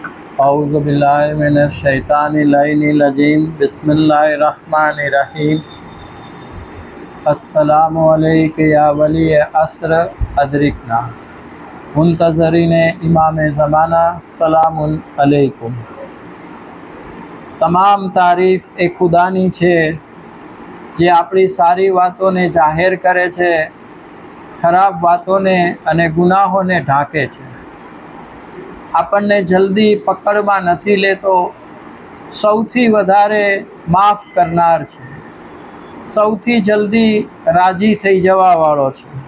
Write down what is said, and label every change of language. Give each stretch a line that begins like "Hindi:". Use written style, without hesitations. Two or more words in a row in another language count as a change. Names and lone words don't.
Arabic: أعوذ بالله من الشيطان الرجيم. بسم الله الرحمن الرحيم. السلام عليك يا ولي العصر أدركنا منتظرين إمام الزمان سلام عليكم.
Gujarati: તમામ તારીફ એ ખુદાની છે જે આપણી સારી વાતોને જાહેર કરે છે, ખરાબ વાતોને અને ગુનાહોને ઢાંકે છે, આપણને જલ્દી પકડમાં નથી લેતો, સૌથી વધારે માફ કરનાર છે, સૌથી જલ્દી રાજી થઈ જવાવાળો છે।